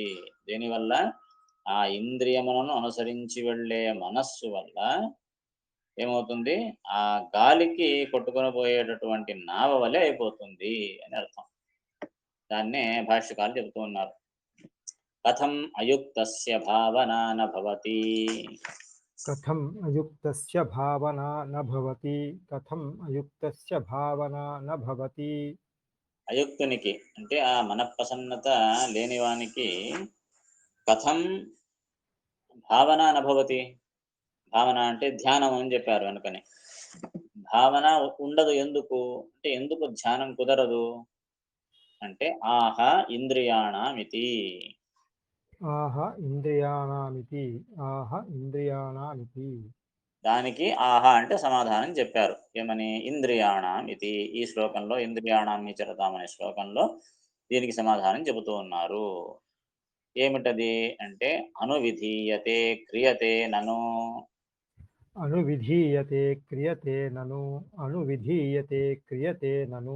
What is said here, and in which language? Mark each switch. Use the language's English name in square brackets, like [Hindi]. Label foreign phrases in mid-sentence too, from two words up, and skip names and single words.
[Telugu] దీనివల్ల ఆ ఇంద్రియములను అనుసరించి వెళ్ళే మనస్సు వల్ల ఏమవుతుంది? ఆ గాలికి కొట్టుకొని పోయేటటువంటి నావ వలె అయిపోతుంది అని అర్థం. దాన్నే భాష్యకారులు చెబుతూ ఉన్నారు. [Sanskrit] కథం అయుక్తస్య భావనా న భవతి. कथम् अयुक्तस्य भावना न भवति कथम् अयुक्तस्य भावना न भवति [Telugu] అయుక్తునికి అంటే ఆ మనఃప్రసన్నత లేనివానికి [Sanskrit] కథం భావన నభవతి. [Telugu] భావన అంటే ధ్యానం అని చెప్పారు వెనుకనే. భావన ఉండదు ఎందుకు అంటే ఎందుకు ధ్యానం కుదరదు అంటే [Sanskrit] ఆహ ఇంద్రియాణమితి. आह इन्द्रियाणामिति आह इन्द्रियाणामिति [Telugu] దానికి ఆహా అంటే సమాధానం చెప్పారు. ఏమని? ఇంద్రియాణం ఇది. ఈ శ్లోకంలో [Sanskrit] ఇంద్రియాణం చరతాం [Telugu] అనే శ్లోకంలో దీనికి సమాధానం చెబుతూ ఉన్నారు. ఏమిటది అంటే [Sanskrit] అనువిధీయతే క్రియతే నను అనువిధీయతే క్రియతే నను అనువిధీయతే క్రియతే నను